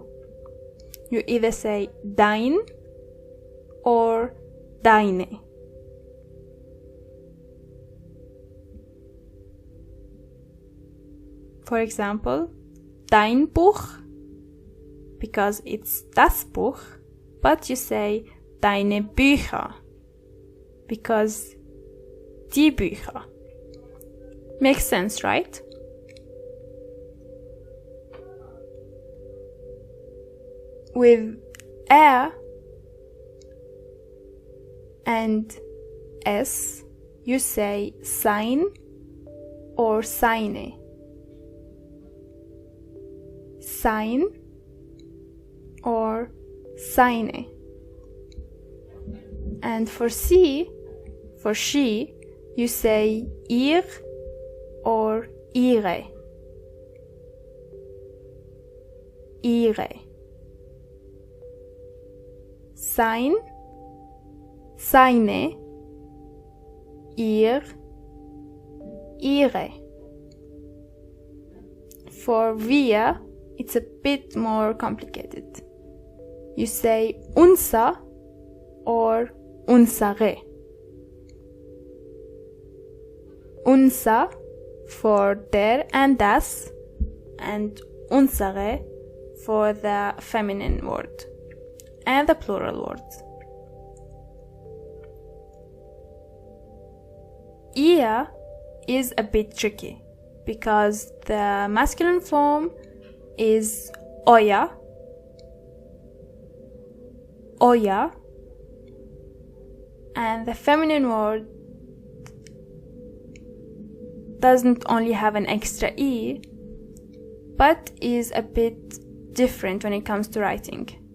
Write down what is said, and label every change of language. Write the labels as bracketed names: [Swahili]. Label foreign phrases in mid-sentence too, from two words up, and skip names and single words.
[English] You either say dein or deine. For example, [German] dein Buch, [English] because it's [German] das Buch, [English] but you say [German] deine Bücher, [English] because [German] die Bücher. [English] Makes sense, right? With and s, you say sein or seine. [German] Sein or seine. [English] And for she, you say ihr or ihre. [German] Ihre. Sein, seine, ihr, ihre. [English] For wir, it's a bit more complicated. You say unser or unsere. unser for der and das, and unsere for the feminine word and the plural words. Ihr is a bit tricky because the masculine form is euer, and the feminine word doesn't only have an extra E, but is a bit different when it comes to writing.